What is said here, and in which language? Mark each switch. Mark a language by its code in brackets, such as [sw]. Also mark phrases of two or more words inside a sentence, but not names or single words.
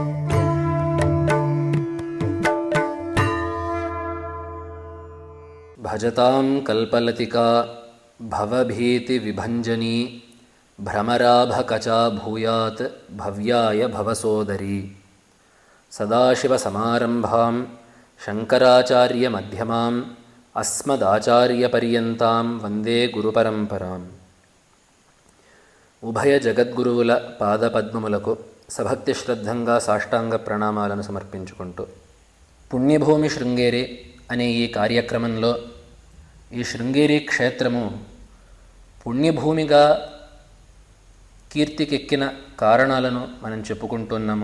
[sa] भजतां कल्पलतिका भवभीतिविभञ्जनी भ्रमराभकचा भूयात् भव्याय भवसोदरी। सदाशिवसमारम्भां शङ्कराचार्यमध्यमाम् अस्मदाचार्यपर्यन्तां वन्दे गुरुपरम्पराम्। [te] ఉభయ జగద్గురువుల పాదపద్మములకు సభక్తి శ్రద్ధంగా సాష్టాంగ ప్రణామాలను సమర్పించుకుంటూ పుణ్యభూమి శృంగేరి అనే ఈ కార్యక్రమంలో ఈ శృంగేరి క్షేత్రము పుణ్యభూమిగా కీర్తికెక్కిన కారణాలను మనం చెప్పుకుంటున్నాము.